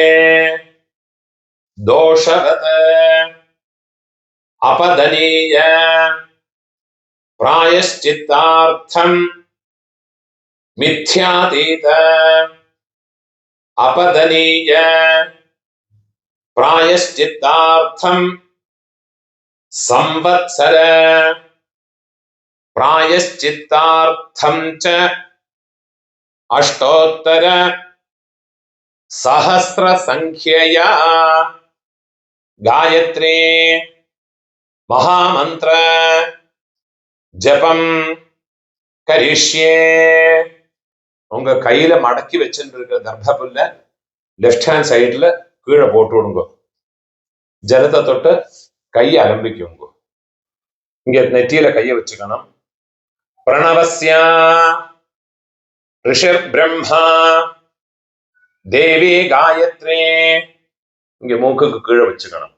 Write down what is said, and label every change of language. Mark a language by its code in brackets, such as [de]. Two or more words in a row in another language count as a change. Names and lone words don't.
[sa] दोषवत् अपदनीय प्रायश्चित्तार्थं मिथ्यातीत अपदनीय प्रायश्चित्तार्थं संवत्सर प्रायश्चित्तार्थं च अष्टोत्तर सहस्र संख्यया गायत्री महामंत्र जपं करिष्ये [ta] உங்க கையில மடக்கி வச்சுருக்க கர்ப்பப்புல்ல [en] left hand [ta] சைடுல கீழே போட்டு விடுங்க. ஜலத்தை தொட்டு கையை அலம்பிக்குங்க. இங்க நெற்றியில கையை வச்சுக்கணும். [sa] प्रणवस्य ऋषिर् ब्रह्मा देवी गायत्री [ta] இங்க மூக்குக்கு கீழே வச்சுக்கணும்.